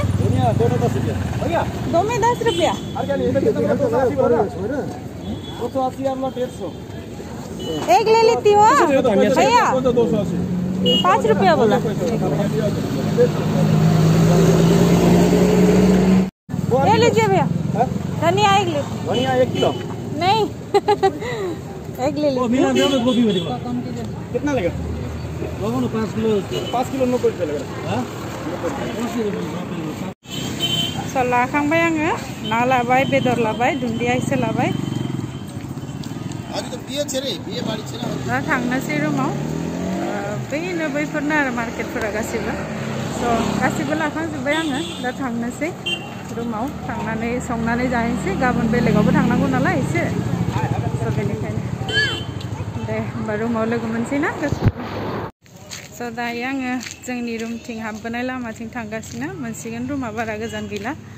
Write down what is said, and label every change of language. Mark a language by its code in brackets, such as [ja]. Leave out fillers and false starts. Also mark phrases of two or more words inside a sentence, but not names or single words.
[hi] धनिया दोनों 10 रुपया भैया दो में 10 रुपया एक ले लेती हो भैया 5 रुपया बोला ले लीजिए भैया धनिया 1 किलो नहीं 1 ले लीजिए कितना लगेगा 5 किलो 90 रुपया लगेगा [brx] so लाखांबाय आङो ना लाबाय बेदर लाबाय दुन्दिया एसे लाबाय दा थांनोसै रुमाव बैनो बैफोरनो आरो मार्केटफोरा गासिबो so गासिबो लाखांजोब्बाय आङो दा थांनोसै रुमाव थांनानै संनानै जाहैनोसै गाबोन बेलेगावबो थांनांगौ नालाय एसे so बेनिखायनो दे होमबा रुमाव लोगो मोनसै ना so दायो आङो जोंनि रुमथिं हाबबोनाय लामाथिं थांगासिनो मोनसिगोन रुमा बारा गोजान गैला